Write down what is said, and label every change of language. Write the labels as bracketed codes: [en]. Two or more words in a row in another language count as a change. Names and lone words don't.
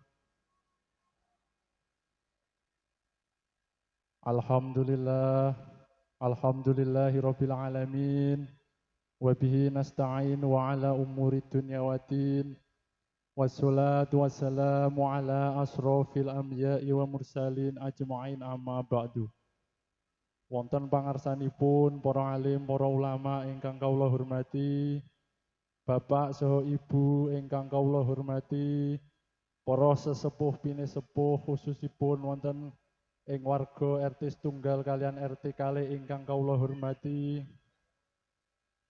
[ar] الحمد لله، الحمد لله رب العالمين. وبه نستعين على أمور الدنيا والدين. والصلاة والسلام على أشرف الأنبياء والمرسلين أجمعين أما بعد. [jv] Wonten pangarsanipun para alim, para ulama ingkang kawula hormati, Bapak saha Ibu ingkang kawula hormati, para sesepuh pinesepuh khususipun wonten ing warga RT setunggal kalian RT kalih ingkang kawula hormati,